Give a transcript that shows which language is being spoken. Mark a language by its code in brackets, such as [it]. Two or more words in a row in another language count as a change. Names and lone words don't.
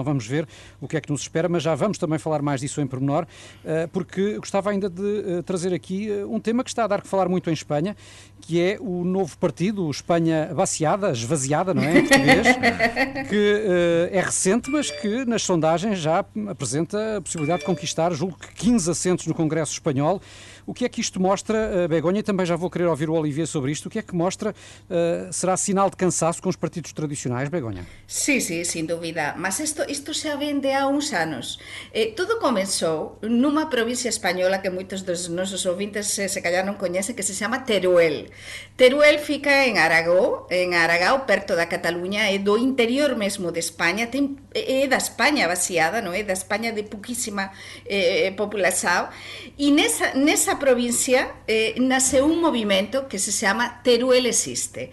[pt] Vamos ver o que é que nos espera, mas já vamos também falar mais disso em pormenor, porque gostava ainda de trazer aqui um tema que está a dar que falar muito em Espanha, que é o novo partido, o Espanha Vaciada, esvaziada, não é, em português, que é recente, mas que nas sondagens já apresenta a possibilidade de conquistar, julgo que 15 assentos no Congresso Espanhol. O que é que isto mostra, Begonha? E também já vou querer ouvir o Olivier sobre isto. O que é que mostra? Será sinal de cansaço com os partidos tradicionais, Begonha? [gl] Sí, sin dúvida. Mas isto xa vem de há uns anos. Tudo comenzou numa provincia española que moitos dos nosos ouvintes se calhar non coñecen, que se chama Teruel. Teruel fica en Aragó, perto da Cataluña, é do interior mesmo de España, é da España vaciada, non é? Da España de pouquísima população. E nesa provincia nasceu un movimento que se chama Teruel Existe.